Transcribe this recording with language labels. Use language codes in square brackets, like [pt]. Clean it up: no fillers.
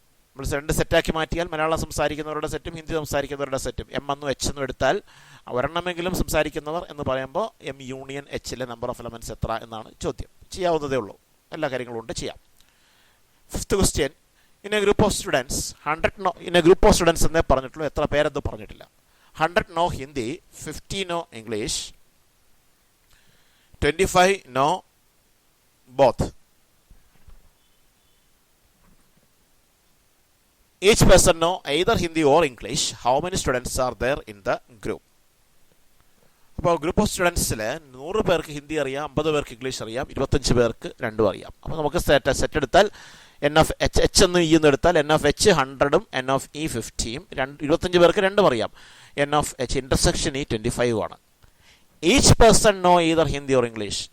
[ml] നമ്മൾ രണ്ട് സെറ്റാക്കി മാറ്റിയാൽ മലയാളം സംസാരിക്കുന്നവരുടെ സെറ്റും ഹിന്ദി സംസാരിക്കുന്നവരുടെ സെറ്റും എം എന്നും എച്ച് എന്നും എടുത്താൽ ഒരെണ്ണമെങ്കിലും സംസാരിക്കുന്നവർ എന്ന് പറയുമ്പോൾ M union എച്ചിലെ number of elements എത്ര എന്നാണ് ചോദ്യം. ചെയ്യാവുന്നതേ ഉള്ളൂ. എല്ലാ കാര്യങ്ങളും ഉണ്ട്, ചെയ്യാം. [en] Fifth question. In a group of students 100 in a group of students [ml] എന്നേ പറഞ്ഞിട്ടുള്ളൂ, എത്ര പേരെന്ന് പറഞ്ഞിട്ടില്ല. [en] 100 know Hindi, 50 know English, 25 know both. Each person know either Hindi or English. How many students are there in the group? [ml] അപ്പോൾ group of സ്റ്റുഡൻസിൽ 100 പേർക്ക് ഹിന്ദി അറിയാം, 50 പേർക്ക് English അറിയാം, 25 പേർക്ക് രണ്ടും അറിയാം. അപ്പോൾ നമുക്ക് സെറ്റ് എടുത്താൽ എൻ ഓഫ് എച്ച് എന്നും ഇ എന്നും എടുത്താൽ N of H 100ഉം N of E 50ഉം 25 പേർക്ക് രണ്ടും അറിയാം. [en] N of H intersection E 25 ആണ്. Each person know either Hindi or English.